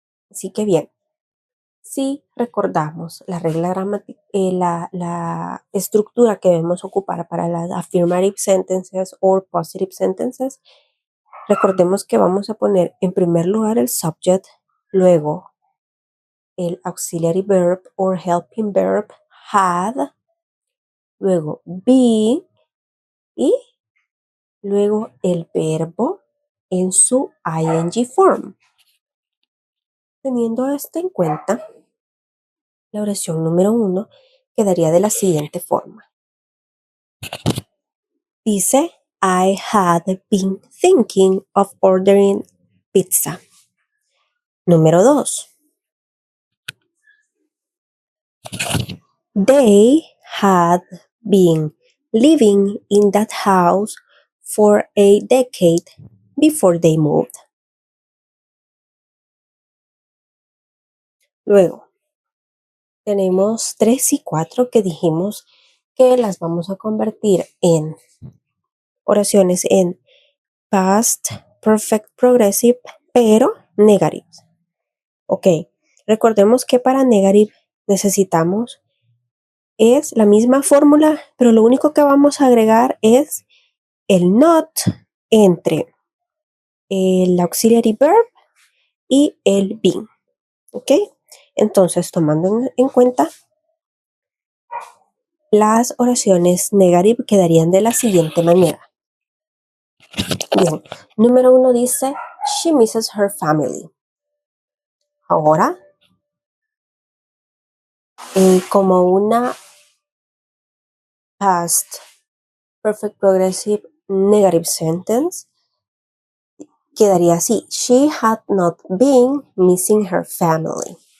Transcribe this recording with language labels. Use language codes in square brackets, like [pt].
[es] Así que bien, si recordamos la regla gramática, la estructura que debemos ocupar para las affirmative sentences o positive sentences, recordemos que vamos a poner en primer lugar el subject, luego el auxiliary verb or helping verb had, luego be y luego el verbo en su ing form. Teniendo esto en cuenta, la oración número 1 quedaría de la siguiente forma. [en] Dice, I had been thinking of ordering pizza. [es] Número 2. [en] They had been living in that house for a decade before they moved. [es] Luego, tenemos 3 y 4 que dijimos que las vamos a convertir en oraciones en past perfect progressive, pero negative. Ok, recordemos que para negative necesitamos es la misma fórmula, pero lo único que vamos a agregar es el not entre el auxiliary verb y el being. ¿Ok? Entonces, tomando en cuenta, las oraciones negative quedarían de la siguiente manera. Bien, número 1 dice, [en] she misses her family. [es] Ahora, como una past perfect progressive negative sentence, quedaría así. [en] She had not been missing her family.